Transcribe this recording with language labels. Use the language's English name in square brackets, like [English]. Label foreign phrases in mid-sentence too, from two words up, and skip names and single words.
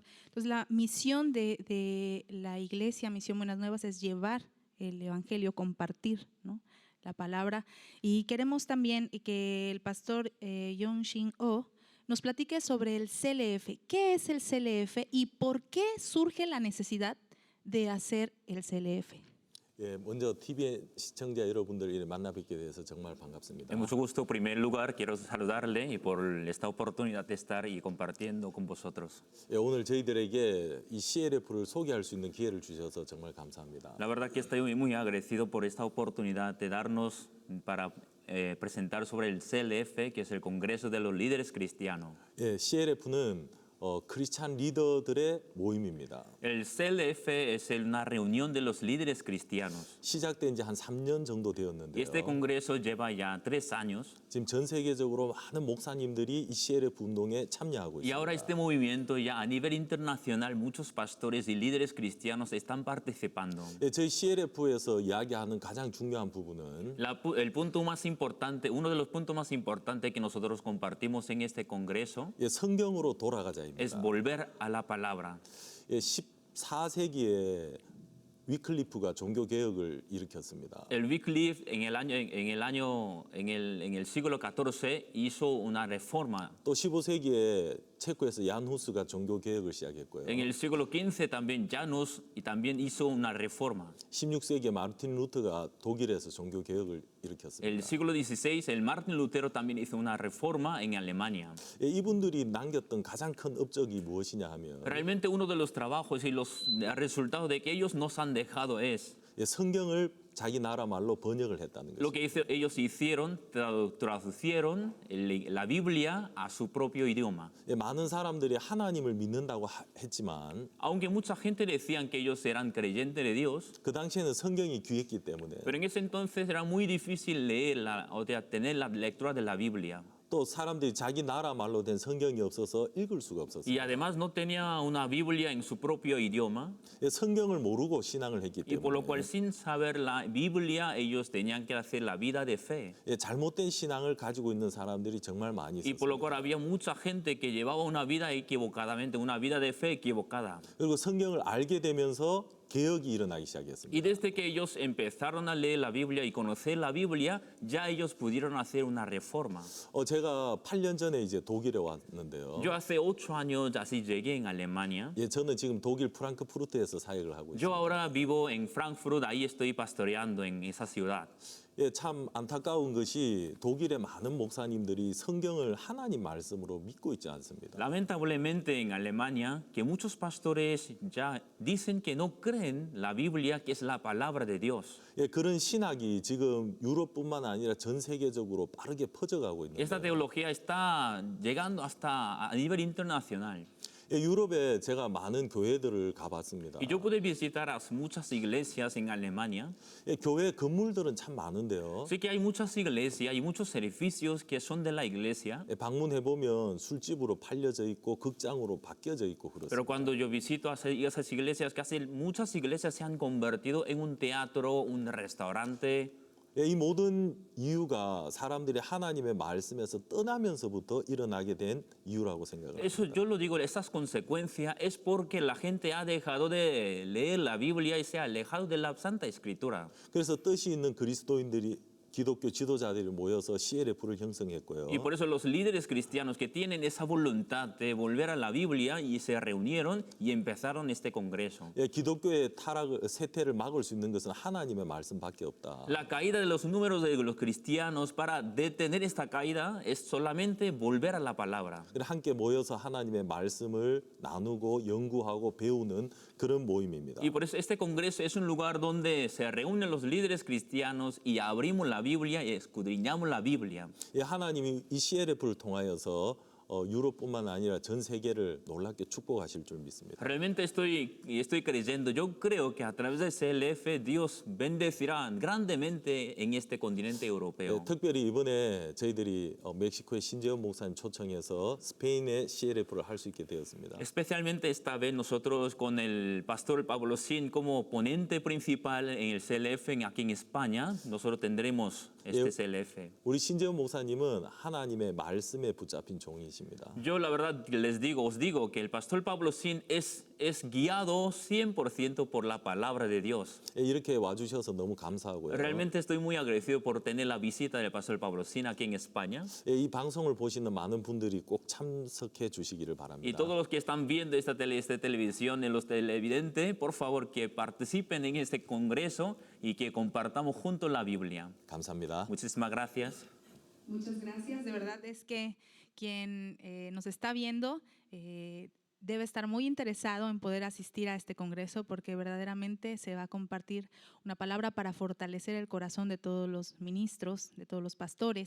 [Spanish] Entonces, la misión de la iglesia, Misión Buenas Nuevas, es llevar el Evangelio, compartir, ¿no?, la palabra. Y queremos también que el pastor Yong-Shin Oh nos platique sobre el CLF. ¿Qué es el CLF y por qué surge la necesidad de hacer el CLF? [Korean] 먼저 TV 시청자 여러분들 만나뵙게 돼서 정말 반갑습니다. [Spanish] Es mucho gusto. En primer lugar, quiero saludarle y por esta oportunidad de estar y compartiendo con vosotros. [Korean] 오늘 저희들에게 이 CLF를 소개할 수 있는 기회를 주셔서 정말 감사합니다. [Spanish] La verdad que estoy muy agradecido por esta oportunidad de darnos para presentar sobre el CLF, que es el Congreso de los Líderes Cristianos. [Korean] CLF는 크리스찬 리더들의 모임입니다. [Spanish] El CLF es una reunión de los líderes cristianos. [Korean] 시작된 지 한 3년 정도 되었는데요. [Spanish] Este congreso lleva ya 3 años. [Korean] 지금 전 세계적으로 많은 목사님들이 이 CLF 운동에 참여하고 [Spanish] Y ahora [Korean] 있습니다. [Spanish] este movimiento ya a nivel internacional, muchos pastores y líderes cristianos están participando. [Korean] 저희 CLF에서 이야기하는 가장 중요한 부분은 [Spanish] El punto más importante, uno de los puntos más importantes que nosotros compartimos en este congreso [Korean] 성경으로 돌아가자입니다. [Spanish] es volver a la palabra. [Korean] 14세기에 위클리프가 종교 개혁을 일으켰습니다. [Spanish] El Wycliffe en el siglo XIV hizo una reforma. [Korean] 또 15세기에 체코에서 얀 후스가 종교 개혁을 시작했고요. [Spanish] En el siglo XV también Janus y también hizo una reforma. [Korean] 16세기에 마르틴 루터가 독일에서 종교 개혁을 일으켰습니다. [Spanish] El siglo XVI el Martín Lutero también hizo una reforma en Alemania. [Korean] 이분들이 남겼던 가장 큰 업적이 무엇이냐 하면 [Spanish] Realmente uno de los trabajos y los resultados de que ellos nos han dejado es [Korean] 성경을 자기 나라 말로 번역을 했다는 [Spanish] lo [Korean] 것입니다. [Spanish] que ellos hicieron, traducieron la Biblia a su propio idioma. [Korean] 많은 사람들이 하나님을 믿는다고 했지만 [Spanish] Aunque mucha gente decían que ellos eran creyentes de Dios, [Korean] 그 당시에는 성경이 귀했기 때문에 [Spanish] pero en ese entonces era muy difícil leer o tener la lectura de la Biblia. [Korean] 또 사람들이 자기 나라 말로 된 성경이 없어서 읽을 수가 없었어요. [Spanish] Y además no tenía una Biblia en su propio idioma, [Korean] 성경을 모르고 신앙을 했기 [Spanish] y por lo [Korean] 때문에 [Spanish] cual sin saber la Biblia ellos tenían que hacer la vida de fe. [Korean] 잘못된 신앙을 가지고 있는 사람들이 정말 많이 [Spanish] Y por lo [Korean] 있었어요. [Spanish] cual había mucha gente que llevaba una vida equivocadamente, una vida de fe equivocada. [Korean] 그리고 성경을 알게 되면서 개혁이 일어나기 시작했습니다. [Spanish] Y desde que ellos empezaron a leer la Biblia y conocer la Biblia, ya ellos pudieron hacer una reforma. [Korean] 제가 8년 전에 이제 독일에 왔는데요. [Spanish] Yo hace 8 años así llegué en Alemania. [Korean] 예, 저는 지금 독일 프랑크푸르트에서 사역을 하고 [Spanish] Yo [Korean] 있습니다. [Spanish] ahora vivo en Frankfurt, ahí estoy pastoreando en esa ciudad. [Korean] 예, 참 안타까운 것이 독일의 많은 목사님들이 성경을 하나님 말씀으로 믿고 있지 않습니다. [Spanish] Lamentablemente en Alemania, que muchos pastores ya dicen que no creen la Biblia, que es la palabra de Dios. [Korean] 예, 그런 신학이 지금 유럽뿐만 아니라 전 세계적으로 빠르게 퍼져가고 있는 [Spanish] Esta [Korean] 거예요. [Spanish] teología está llegando hasta a nivel internacional. [Korean] 예, 유럽에 제가 많은 교회들을 가봤습니다. [Spanish] Y yo pude visitar a muchas iglesias en Alemania. [Korean] 예, 교회 건물들은 참 많은데요. [Spanish] Sé que hay muchas iglesias y muchos edificios que son de la iglesia. [Korean] 예, 방문해 보면 술집으로 팔려져 있고 극장으로 바뀌어져 있고 그렇습니다. [Spanish] Pero cuando yo visito a esas iglesias, casi muchas iglesias se han convertido en un teatro, un restaurante. [Korean] 예, 이 모든 이유가 사람들이 하나님의 말씀에서 떠나면서부터 일어나게 된 이유라고 생각을 [Spanish] Eso [Korean] 합니다. [Spanish] yo lo digo, esas consecuencias es porque la gente ha dejado de leer la Biblia y se ha alejado de la Santa Escritura. [Korean] 그래서 뜻이 있는 그리스도인들이 기독교 지도자들이 모여서 CLF를 형성했고요. [Spanish] Y por eso los líderes cristianos que tienen esa voluntad de volver a la Biblia y se reunieron y empezaron este congreso. [Korean] 예, 기독교의 쇠퇴를 막을 수 있는 것은 하나님의 말씀밖에 없다. [Spanish] La caída de los números de los cristianos, para detener esta caída es solamente volver a la palabra. [Korean] 함께 모여서 하나님의 말씀을 나누고 연구하고 배우는 그런 모임입니다. [Spanish] Y por eso este congreso es un lugar donde se reúnen los líderes cristianos y abrimos la Biblia y escudriñamos la Biblia. [Korean] 예, 하나님이 이 CLF를 통하여서 유럽뿐만 아니라 전 세계를 놀랍게 축복하실 줄 믿습니다. [Spanish] Realmente estoy creyendo, yo creo que a través del CLF Dios bendecirá grandemente en este continente [Korean] 예, [Spanish] europeo. [Korean] 특별히 이번에 저희들이 멕시코의 신재원 목사님 초청해서 스페인의 CLF를 할 수 있게 되었습니다. [Spanish] Especialmente esta vez nosotros con el pastor Pablo Sin como ponente principal en el CLF aquí en España, nosotros tendremos este CLF. [Korean] 우리 신재원 목사님은 하나님의 말씀에 붙잡힌 종이십니다. [Spanish] Yo la verdad os digo que el pastor Pablo Sin es guiado 100% por la palabra de Dios. [Korean] 예, 이렇게 와주셔서 너무 감사하고요. [Spanish] Realmente estoy muy agradecido por tener la visita del pastor Pablo Sin aquí en España. [Korean] 예, 이 방송을 보시는 많은 분들이 꼭 참석해 주시기를 [Spanish] Y [Korean] 바랍니다. [Spanish] todos los que están viendo esta televisión, en los televidentes, por favor que participen en este congreso y que compartamos juntos la Biblia. [Korean] 감사합니다. [Spanish] Muchísimas gracias. Muchas gracias. De verdad es que quien nos está viendo debe estar muy interesado en poder asistir a este congreso porque verdaderamente se va a compartir una palabra para fortalecer el corazón de todos los ministros, de todos los pastores.